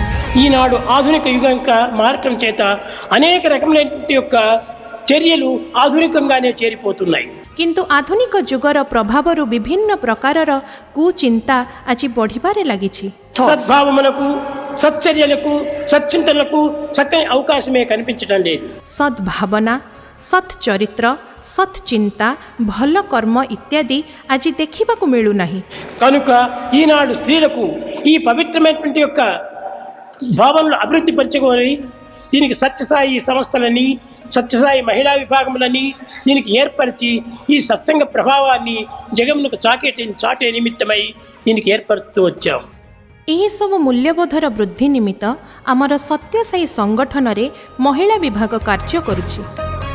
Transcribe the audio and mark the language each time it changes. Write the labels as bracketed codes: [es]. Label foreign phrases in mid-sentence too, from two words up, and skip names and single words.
[te] ఈనాడు ఆధునిక యుగంగా మారటం చేత అనేక రకమైనటువంటి యొక్క చర్యలు ఆధునికంగానే చేరిపోతున్నాయి. [or] କିନ୍ତୁ ଆଧୁନିକ ଯୁଗର ପ୍ରଭାବରୁ ବିଭିନ୍ନ ପ୍ରକାରର କୁଚିନ୍ତା ଆଜି ବଢ଼ିବାରେ ଲାଗିଛି. [te] సద్భావములకు, సచ్చర్యలకు, సచ్చింతనలకు చక్కని అవకాశమే కనిపించడం లేదు. [or] ସଦ୍ଭାବନା, ସତ୍ ଚରିତ୍ର, ସତ్ ଚିନ୍ତା, ଭଲ କର୍ମ ଇତ୍ୟାଦି ଆଜି ଦେଖିବାକୁ ମିଳୁନାହିଁ. [te] కనుక ఈనాడు స్త్రీలకు ఈ పవిత్రమైనటువంటి యొక్క భావనలు అభివృద్ధి పరచుకొని దీనికి సత్యసాయి సంస్థలని, సత్యసాయి మహిళా విభాగములని దీనికి ఏర్పరిచి ఈ సత్సంగ ప్రభావాన్ని జగమునకు చాటే నిమిత్తమై దీనికి ఏర్పరుస్తూ వచ్చాం. [or] ଏହିସବୁ ମୂଲ୍ୟବୋଧର ବୃଦ୍ଧି ନିମିତ୍ତ ଆମର ସତ୍ୟସାଇ ସଂଗଠନରେ ମହିଳା ବିଭାଗ କାର୍ଯ୍ୟ କରୁଛି.